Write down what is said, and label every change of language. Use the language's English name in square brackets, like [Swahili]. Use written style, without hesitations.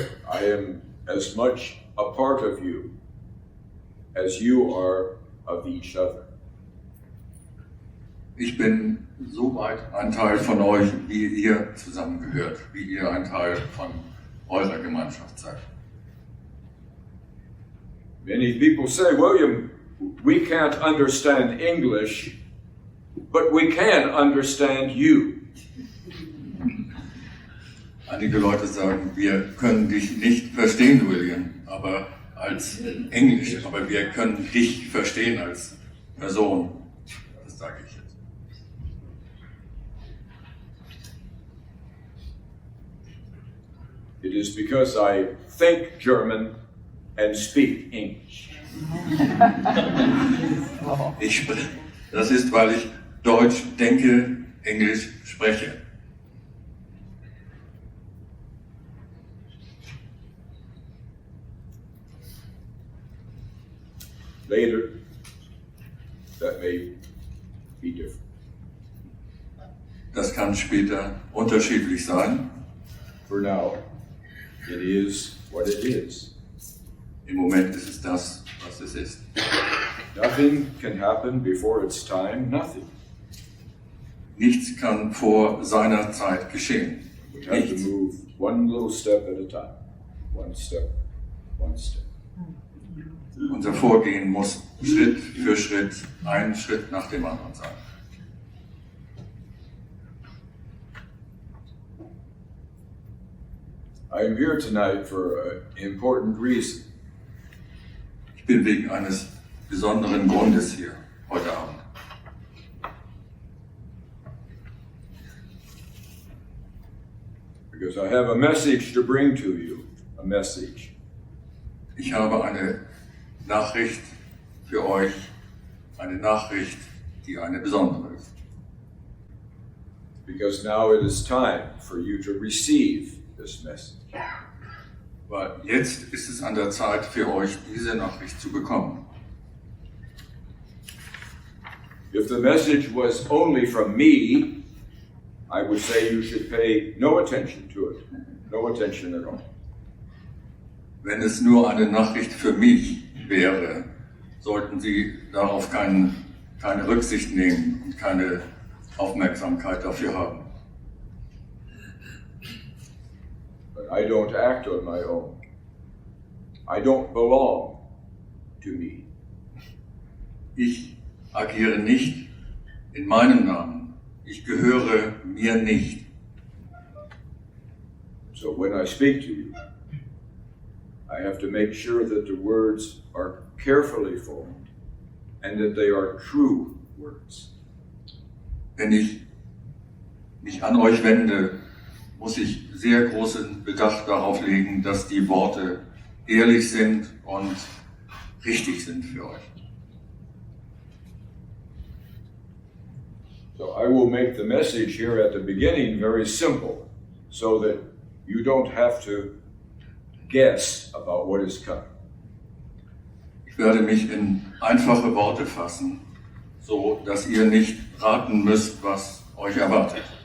[English] I am as much a part of you as you are of each other. [German] Ich bin so weit ein Teil von euch, wie ihr zusammengehört, wie ihr ein Teil von eurer Gemeinschaft seid. [English] Many people say, William, we can't understand English, but we can understand you. [German] Einige Leute sagen, wir können dich nicht verstehen, William, aber als Englisch, aber wir können dich verstehen als Person. Das sage ich jetzt. [English] It is because I think German and speak English. [German] Das ist, weil ich Deutsch denke, Englisch spreche. [English] Later, that may be different. [German] Das kann später unterschiedlich sein. [English] For now, it is what it is. [German] Im Moment ist es das, was es ist. [English] Nothing can happen before its time, nothing. [German] Nichts kann vor seiner Zeit geschehen. [English] We have to [German] Nichts. [English] move one little step at a time. One step, one step. [German] Unser Vorgehen muss Schritt für Schritt, ein Schritt nach dem anderen sein. [English] I'm here tonight for an important reason. [German] Ich bin wegen eines besonderen Grundes hier heute Abend. [English] Because I have a message to bring to you. A message. [German] Ich habe eine Nachricht für euch, eine Nachricht, die eine besondere ist. [English] Because now it is time for you to receive this message. [German] Weil jetzt ist es an der Zeit für euch, diese Nachricht zu bekommen. [English] If the message was only from me, I would say you should pay no attention to it. No attention at all. [German] Wenn es nur eine Nachricht für mich wäre, sollten Sie darauf keine Rücksicht nehmen und keine Aufmerksamkeit dafür haben. [English] But I don't act on my own. I don't belong to me. [German] Ich agiere nicht in meinem Namen. Ich gehöre mir nicht. [English] So when I speak to you, I have to make sure that the words are carefully formed and that they are true words. [German] Wenn ich mich an euch wende, muss ich sehr großen Bedacht darauf legen, dass die Worte ehrlich sind und richtig sind für euch. [English] So I will make the message here at the beginning very simple so that you don't have to guess about what is coming. [German] Ich werde mich in einfache Worte fassen, so dass ihr nicht raten müsst, was euch erwartet.